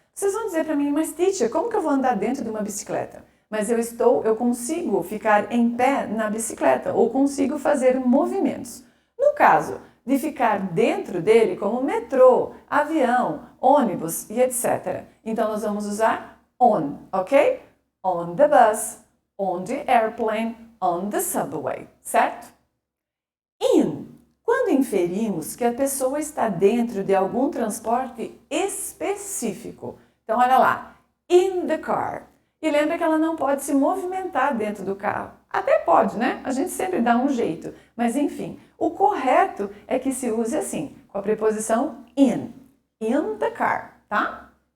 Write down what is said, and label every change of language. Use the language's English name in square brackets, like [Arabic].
[Portuguese] Vocês vão dizer para mim, mas teacher, como que eu vou andar dentro de uma bicicleta? Mas eu consigo ficar em pé na bicicleta ou consigo fazer movimentos. No caso de ficar dentro dele, como metrô, avião, ônibus e etc. Então, nós vamos usar on, ok? [English] On the bus, on the airplane, on the subway, [Portuguese] certo? [English] In. [Portuguese] Quando inferimos que a pessoa está dentro de algum transporte específico. Então, olha lá. [English] In the car. [Portuguese] E lembra que ela não pode se movimentar dentro do carro. Até pode, né? A gente sempre dá um jeito. Mas, enfim, o correto é que se use assim, com a preposição in. [English] In the car, [Portuguese] tá?